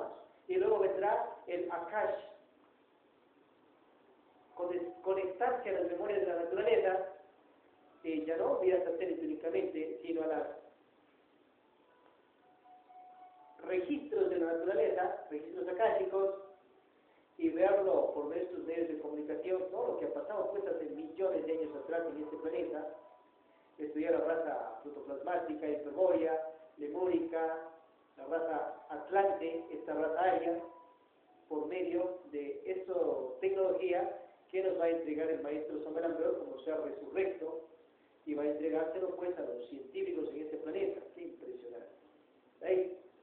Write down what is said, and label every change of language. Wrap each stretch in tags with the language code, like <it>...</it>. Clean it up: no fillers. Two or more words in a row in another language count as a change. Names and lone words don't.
<es>Y luego vendrá el Akash, conectarse a las memorias de la naturaleza, ya no vía satélite únicamente, sino a los registros de la naturaleza, registros akáshicos, y verlo por estos medios de comunicación, todo lo que ha pasado pues hace millones de años atrás en este planeta, estudiar la raza protoplasmática, hiperbórea, lemúrica, la raza atlante, esta raza aria, por medio de esta tecnología que nos va a entregar el maestro Samuel Ampeor como sea resurrecto, y va a entregárselo pues a los científicos en este planeta. Qué impresionante. ¿Veis?</es>